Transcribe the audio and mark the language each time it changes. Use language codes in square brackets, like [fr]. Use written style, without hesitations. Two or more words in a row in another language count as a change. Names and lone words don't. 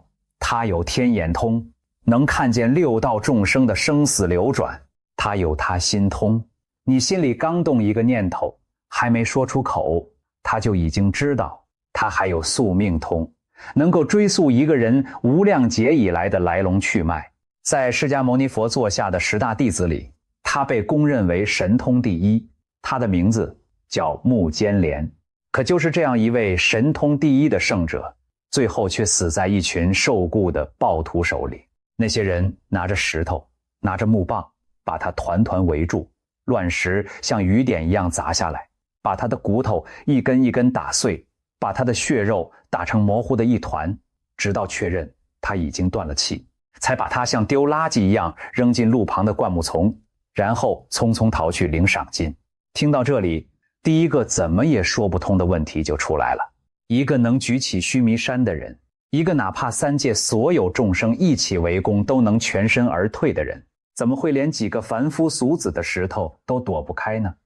[zh] 他有天眼通，能看見六道眾生的生死流轉。他有他心通，你心裡剛動一個念頭，還沒說出口，他就已經知道。他還有宿命通，能夠追溯一個人無量劫以來的來龍去脈。在釋迦牟尼佛座下的10大弟子裡，他被公認為神通第一，他的名字叫目犍連。可就是這樣一位神通第一的聖者，最後卻死在一群受僱的暴徒手裡。那些人拿着石頭，拿着木棒，把他团团圍住，亂石像雨點一樣砸下來，把他的骨頭一根一根打碎，把他的血肉打成模糊的一團，直到確認他已經斷了氣，才把他像丟垃圾一樣扔進路旁的灌木叢，然後匆匆逃去領賞金。聽到這裡，第一個怎麼也說不通的問題就出來了。一個能舉起須彌山的人，一個哪怕三界所有眾生一起圍攻都能全身而退的人，怎麼會連幾個凡夫俗子的石頭都躲不開呢？